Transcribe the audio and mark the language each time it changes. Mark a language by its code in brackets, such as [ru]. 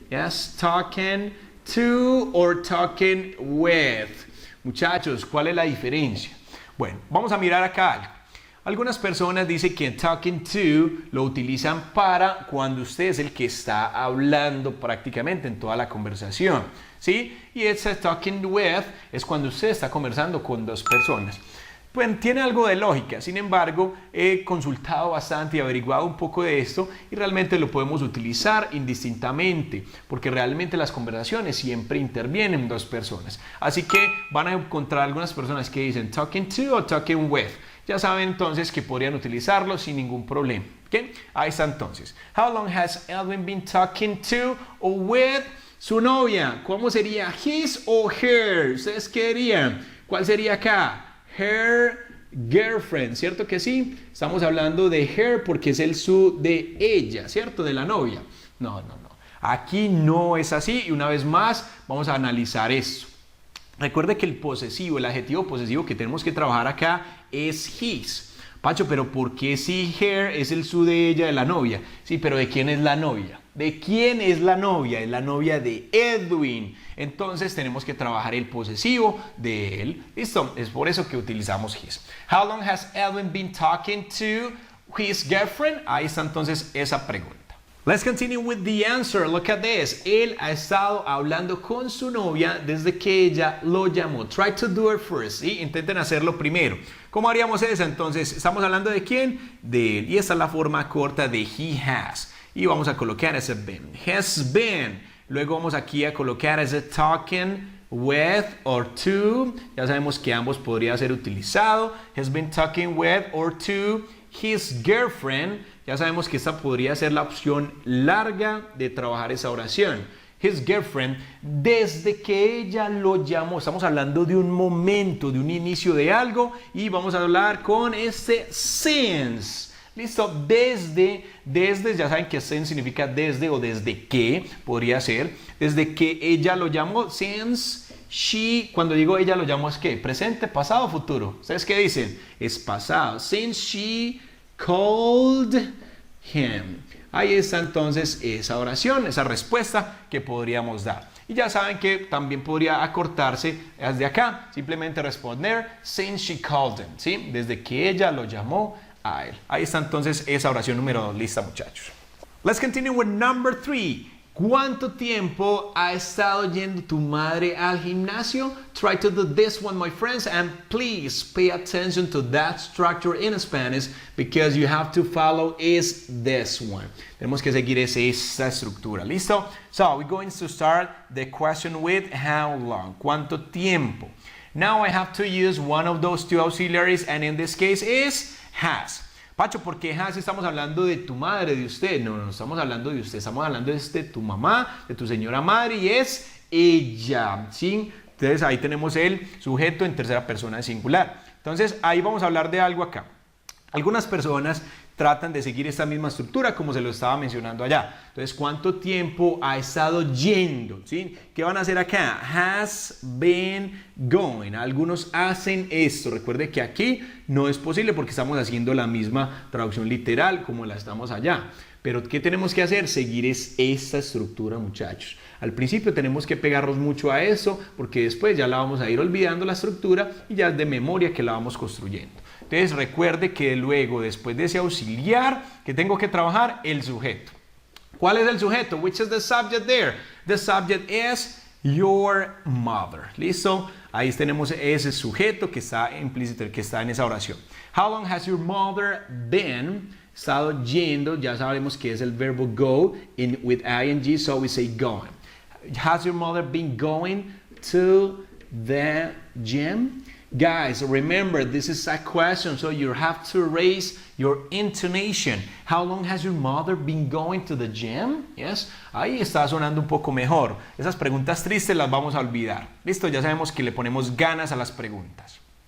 [en] Yes, talking to or talking with. [es] Muchachos, ¿cuál es la diferencia? Bueno, vamos a mirar acá algo. Algunas personas dicen que talking to lo utilizan para cuando usted es el que está hablando prácticamente en toda la conversación, ¿sí? Y ese talking with es cuando usted está conversando con dos personas. Pues tiene algo de lógica, sin embargo, he consultado bastante y averiguado un poco de esto y realmente lo podemos utilizar indistintamente, porque realmente las conversaciones siempre intervienen dos personas. Así que van a encontrar algunas personas que dicen talking to o talking with. Ya saben entonces que podrían utilizarlo sin ningún problema. ¿Okay? Ahí está entonces. [en] How long has Edwin been talking to or with [es] su novia? ¿Cómo sería his o her? ¿Ustedes qué dirían? ¿Cuál sería acá? [en] Her girlfriend, [es] ¿cierto que sí? Estamos hablando de her porque es el su de ella, ¿cierto? De la novia. No. Aquí no es así y una vez más vamos a analizar esto. Recuerde que el posesivo, el adjetivo posesivo que tenemos que trabajar acá es his. Pacho, pero ¿por qué si her es el su de ella, de la novia? Sí, pero ¿de quién es la novia? ¿De quién es la novia? Es la novia de Edwin. Entonces tenemos que trabajar el posesivo de él. ¿Listo? Es por eso que utilizamos his. [en] How long has Edwin been talking to his girlfriend? [es] Ahí está entonces esa pregunta. [en] Let's continue with the answer. Look at this. [es] Él ha estado hablando con su novia desde que ella lo llamó. [en] Try to do it first. [es] ¿Sí? Intenten hacerlo primero. ¿Cómo haríamos eso? Entonces, ¿estamos hablando de quién? De él. Y esta es la forma corta de [en] he has. [es] Y vamos a colocar ese been. Has been. Luego vamos aquí a colocar ese talking with or to. Ya sabemos que ambos podría ser utilizado. [en] Has been talking with or to his girlfriend. [es] Ya sabemos que esta podría ser la opción larga de trabajar esa oración. [en] His girlfriend, [es] desde que ella lo llamó. Estamos hablando de un momento, de un inicio de algo. Y vamos a hablar con este since. Listo, desde, ya saben que since significa desde o desde que, podría ser. Desde que ella lo llamó, [en] since she, [es] cuando digo ella lo llamó es ¿qué? Presente, pasado, futuro. ¿Ustedes qué dicen? Es pasado. [en] Since she called him. [es] Ahí está entonces esa oración, esa respuesta que podríamos dar. Y ya saben que también podría acortarse desde acá, simplemente responder [en] since she called him, [es] ¿sí? Desde que ella lo llamó a él. Ahí está entonces esa oración número 2, lista muchachos. [en] Let's continue with number 3. [es] ¿Cuánto tiempo ha estado yendo tu madre al gimnasio? [en] Try to do this one, my friends, and please pay attention to that structure in Spanish because you have to follow is this one. [es] Tenemos que seguir esa estructura. ¿Listo? [en] So, we're going to start the question with how long. [es] ¿Cuánto tiempo? [en] Now I have to use one of those two auxiliaries, and in this case is has. [es] Pacho, ¿por qué has estamos hablando de tu madre, de usted? No estamos hablando de usted, estamos hablando de tu mamá, de tu señora madre y es ella, ¿sí? Entonces ahí tenemos el sujeto en tercera persona de singular. Entonces ahí vamos a hablar de algo acá. Algunas personas tratan de seguir esta misma estructura como se lo estaba mencionando allá. Entonces, ¿cuánto tiempo ha estado yendo? ¿Sí? ¿Qué van a hacer acá? [en] Has been going. [es] Algunos hacen esto. Recuerde que aquí no es posible porque estamos haciendo la misma traducción literal como la estamos allá. Pero ¿qué tenemos que hacer? Seguir esta estructura, muchachos. Al principio tenemos que pegarnos mucho a eso porque después ya la vamos a ir olvidando la estructura y ya es de memoria que la vamos construyendo. Entonces recuerde que luego, después de ese auxiliar, que tengo que trabajar el sujeto. ¿Cuál es el sujeto? [en] Which is the subject there? The subject is your mother. [es] ¿Listo? Ahí tenemos ese sujeto que está implícito, que está en esa oración. [en] How long has your mother been? [es] Estado yendo, ya sabemos que es el verbo go with ing, [en] so we say going. Has your mother been going to the gym? Guys, remember, this is a question, so you have to raise your intonation. How long has your mother been going to the gym? Yes, [es] ahí está sonando un poco mejor. Esas preguntas tristes las vamos a olvidar. Listo, ya sabemos que le ponemos ganas a las preguntas.